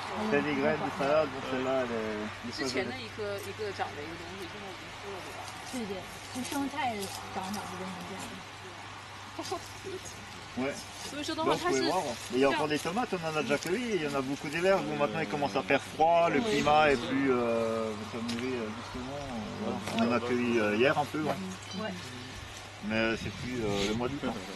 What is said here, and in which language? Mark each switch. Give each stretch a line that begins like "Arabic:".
French: C'est des graines de salade, bon celle-là elle est...
Chinese: 之前的一个长的一个东西，现在已经枯了，对吧？对对，是生菜长法是这样。
French: Ouais. Bon, il y a encore des tomates, on en a déjà cueilli, il y en a beaucoup des verts. Bon, maintenant il commence à faire froid, le climat est plus ça mûrit justement. Voilà. On en a cueilli hier un peu, mais c'est plus le mois d'août.